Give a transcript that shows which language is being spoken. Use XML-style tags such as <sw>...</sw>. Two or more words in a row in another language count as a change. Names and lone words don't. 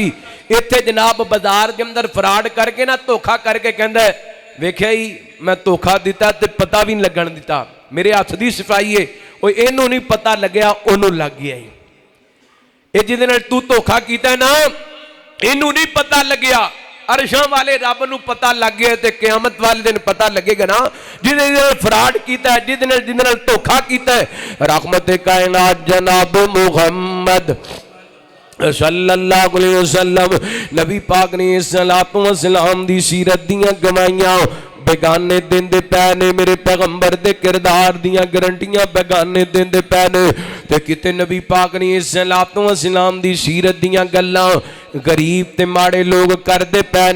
<pa>ایتھے جناب بازار دے اندر فراڈ کر کے نہ دھوکا کر کے کہندا ہے ویکھیا ہی میں دھوکا دتا تے پتا بھی نہیں لگن دتا، میرے ہتھ دی صفائی ہے، وو اینوں نہیں پتا لگیا اونوں لگ گیا. یے جہدے نال تو دھوکا کیتا نہ اینوں نہیں پتا لگیا، عرشاں والے رب نوں پتا لگ گیا تے قیامت والے دن پتا لگے گا نہ جہدے نال فراڈ کیتا ہے، جہدے نال دھوکا کیتا ہے. رحمت کائنات جناب محمد</pa> <ar>صلی اللہ علیہ وسلم</ar> <pa>نبی پاک نے</pa> <ar>صلاة و سلام</ar> <pa>دی سیرت دیاں گواہیاں بیگانے دیندے پئے نے. میرے پیغمبر دے کردار دیاں گارنٹیاں بیگانے دیندے پئے نے تے کتے نبی پاک نے</pa> <ar>صلاة و سلام</ar> <pa>دی سیرت دیاں گلاں غریب تے ماڑے لوک کردے پئے نے.</pa>